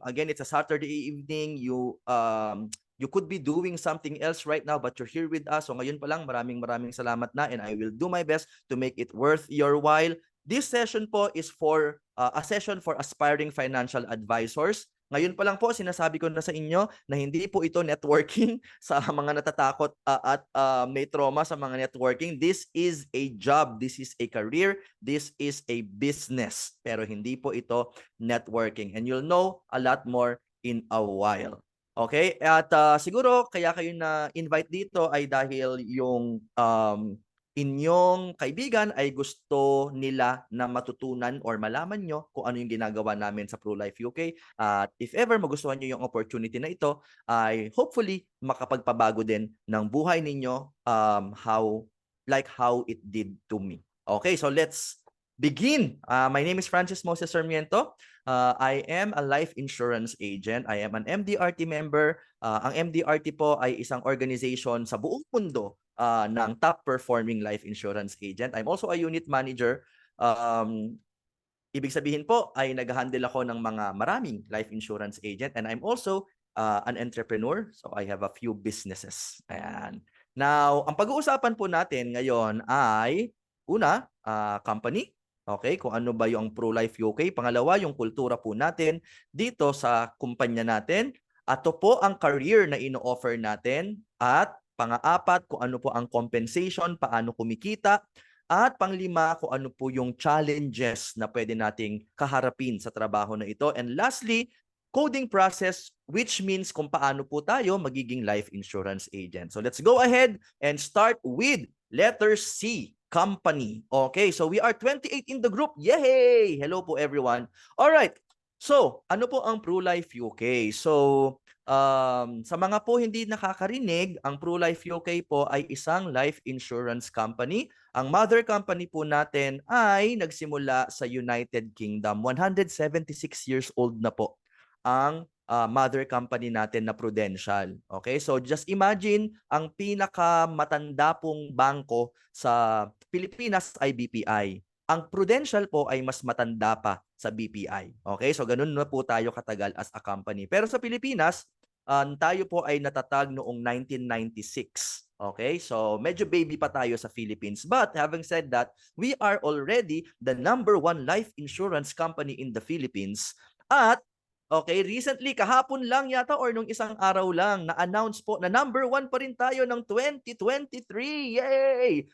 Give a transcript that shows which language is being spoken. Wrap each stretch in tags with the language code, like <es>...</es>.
<en>Again, it's a Saturday evening. You could be doing something else right now, but you're here with us.</en> <tl>So ngayon pa lang, maraming salamat na,</tl> <en>and I will do my best to make it worth your while. This session po is for a session for aspiring financial advisors.</en> <tl>Ngayon pa lang po, sinasabi ko na sa inyo na hindi po ito networking sa mga natatakot at may trauma sa mga networking.</tl> <en>This is a job, this is a career, this is a business.</en> <tl>Pero hindi po ito networking.</tl> <en>And you'll know a lot more in a while.</en> <tl>Okay? At siguro kaya kayo na-invite dito ay dahil yung inyong kaibigan ay gusto nila na matutunan or malaman nyo kung ano yung ginagawa namin sa PruLife UK. At if ever magustuhan nyo yung opportunity na ito, ay hopefully makapagpabago din ng buhay ninyo</tl> <en>how it did to me. Okay, so let's begin. My name is Francis Moses Sarmiento. I am a life insurance agent. I am an MDRT member.</en> <tl>Ang MDRT po ay isang organization sa buong mundo ng top performing life insurance agent.</tl> <en>I'm also a unit manager.</en> <tl>Ibig sabihin po ay nag-handle ako ng mga maraming</tl> <en>life insurance agent, and I'm also an entrepreneur. So I have a few businesses.</en> <tl>Ayan. Now, ang pag-uusapan po natin ngayon ay una, company. Okay, kung ano ba yung PruLife UK. Pangalawa, yung kultura po natin dito sa kumpanya natin. At ito po ang career na ino-offer natin. At pang-apat, kung ano po ang compensation, paano kumikita. At panglima, kung ano po yung challenges na pwede nating kaharapin sa trabaho na ito.</tl> <en>And lastly, coding process, which means</en> <tl>kung paano po tayo magiging</tl> <en>life insurance agent. So let's go ahead and start with letter C. Company. Okay, so we are 28 in the group. Yay! Hello po everyone. All right. So,</en> <tl>ano po ang PruLife UK? So, sa mga po hindi nakakarinig, ang PruLife UK po ay isang life insurance company. Ang mother company po natin ay nagsimula sa United Kingdom. 176 years old na po ang mother company natin na Prudential. Okay? So just imagine, ang pinakamatanda pong bangko sa Pilipinas ay BPI. Ang Prudential po ay mas matanda pa sa BPI. Okay? So ganun na po tayo katagal</tl> <en>as a company.</en> <tl>Pero sa Pilipinas, tayo po ay natatag noong 1996. Okay? So medyo baby pa tayo sa Philippines.</tl> <en>But having said that, we are already the #1 life insurance company in the Philippines.</en> <tl>At okay, recently, kahapon lang yata or nung isang araw lang, na-announce po na #1 pa rin tayo ng 2023. Yay!</tl>